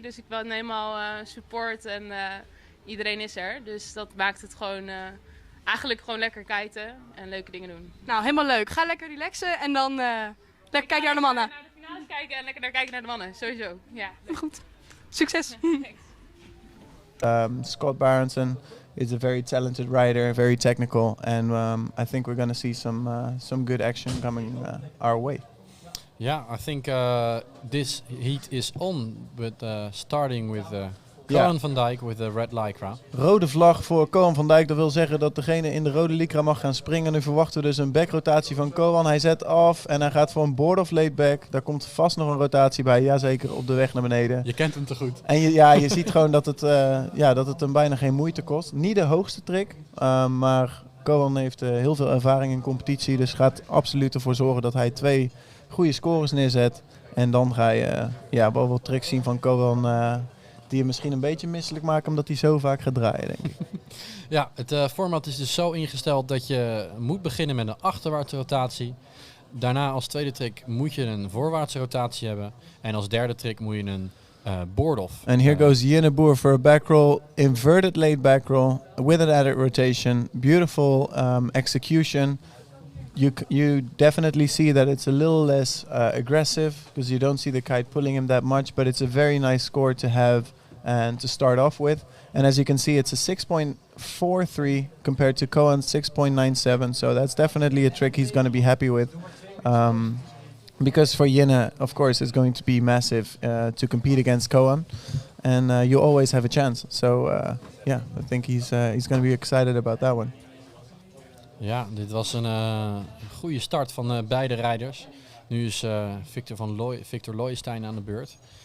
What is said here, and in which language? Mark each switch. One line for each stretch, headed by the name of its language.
Dutch: Dus ik ben helemaal support en iedereen is er. Dus dat maakt het gewoon... eigenlijk gewoon lekker kiten en leuke dingen doen. Nou, helemaal leuk. Ga lekker relaxen en dan lekker kijken naar de mannen. Naar de finale kijken en lekker naar kijken naar de mannen. Sowieso, ja. Goed. Succes.
English: Scott Barronson is a very talented rider, very technical, and I think we're going to see some good action coming our way. Yeah, I think this heat is on, but starting with
Dutch: Ja.
English: Cohen van Dijk with the red lycra.
Dutch: Rode vlag voor Koan van Dijk. Dat wil zeggen dat degene in de rode lycra mag gaan springen. Nu verwachten we dus een backrotatie van Koan. Hij zet af en hij gaat voor een board of laid back. Daar komt vast nog een rotatie bij. Jazeker, op de weg naar beneden. Je kent hem te goed. En je ziet gewoon dat het hem bijna geen moeite kost. Niet de hoogste trick, maar Koan heeft heel veel ervaring in competitie. Dus gaat absoluut ervoor zorgen dat hij 2 goede scores neerzet. En dan ga je wel wat tricks zien van Koan... die je misschien een beetje misselijk maken omdat hij zo vaak gaat draaien, denk ik. Ja, het format is dus zo ingesteld dat je moet beginnen met een achterwaartse rotatie. Daarna als tweede trick moet je een voorwaartse rotatie hebben. En als derde trick moet je een board-off.
English: And here goes Jinne Boer for a back roll, inverted laid back roll with an added rotation. Beautiful execution. You definitely see that it's a little less aggressive because you don't see the kite pulling him that much, but it's a very nice score to have and to start off with. And as you can see, it's a 6.43 compared to Cohen's 6.97. So that's definitely a trick he's going to be happy with. Because for Jinne, of course, it's going to be massive to compete against Cohen. And you always have a chance. So I think he's going to be excited about that one.
Dutch: Ja, dit was een goede start van beide rijders. Nu is Victor Looijstein aan de beurt.